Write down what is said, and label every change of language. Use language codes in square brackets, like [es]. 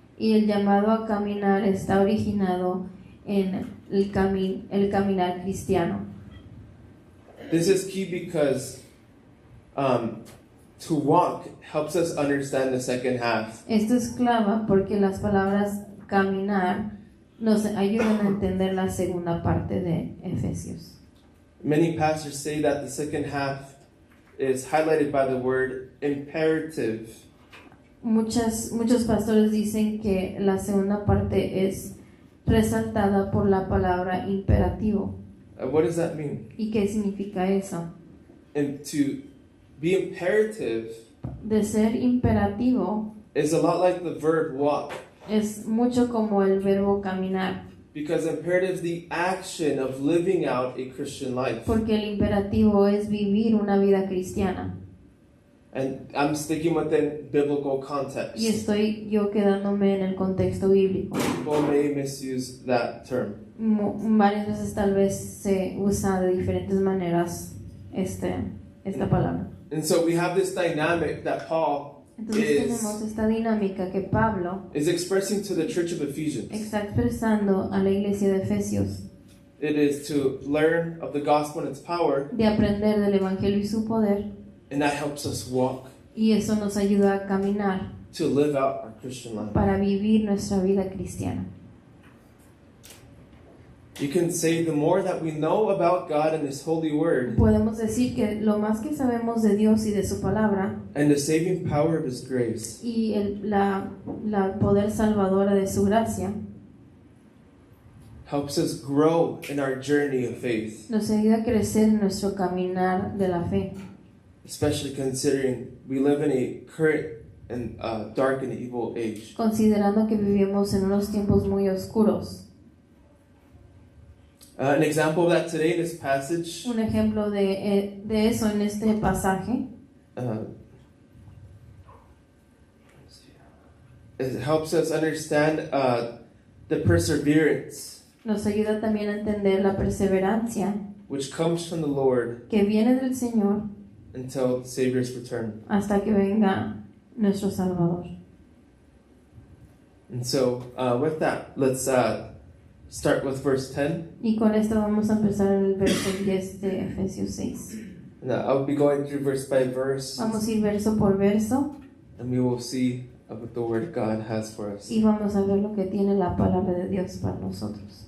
[es] Y el llamado a caminar está originado en el caminar cristiano. [en] This is key because to walk helps us understand the second half. [es] Esto es clave porque las palabras caminar nos ayudan a entender la segunda parte de Efesios. [en] Many pastors say that the second half is highlighted by the word imperative. [es] Muchos pastores dicen que la segunda parte es resaltada por la palabra imperativo. [en] What does that mean? [es] ¿Y qué significa eso? [en] And to be imperative [es] De ser imperativo [en] is a lot like the verb walk, [es] es mucho como el verbo caminar, [en] because imperative is the action of living out a Christian life. [es] porque el imperativo es vivir una vida cristiana. [en] And I'm sticking within biblical context. [es] Y estoy yo quedándome en el contexto bíblico. [en] People may misuse that term. [es] Varias veces tal vez se usa de diferentes maneras esta palabra. [en] And so we have this dynamic that Paul [es] Entonces tenemos esta dinámica que Pablo [en] is expressing to the church of Ephesians. [es] está expresando a la iglesia de Efesios, [en] It is to learn of the gospel and its power, [es] de aprender del evangelio y su poder, [en] and that helps us walk [es] y eso nos ayuda a caminar [en] to live out our Christian life. [es] para vivir nuestra vida cristiana. [en] You can say the more that we know about God and His holy word [es] Podemos decir que lo más que sabemos de Dios y de su palabra [en] and the saving power of His grace, [es] y la poder salvadora de su gracia [en] helps us grow in our journey of faith, [es] nos ayuda a crecer en nuestro caminar de la fe, [en] especially considering we live in a current and dark and evil age. [es] considerando que vivimos en unos tiempos muy oscuros. [en] An example of that today in this passage, [es] Un ejemplo de eso en este pasaje [en] it helps us understand the perseverance [es] nos ayuda también a entender la perseverancia [en] which comes from the Lord [es] que viene del Señor [en] until the Savior's return. [es] hasta que venga nuestro Salvador. [en] And so, with that, let's start with verse 10. [es] Y con esto vamos a empezar en el verso 10 de Efesios 6. [en] And I'll be going through verse by verse, [es] Vamos a ir verso por verso [en] and we will see what the Word of God has for us. [es] y vamos a ver lo que tiene la palabra de Dios para nosotros.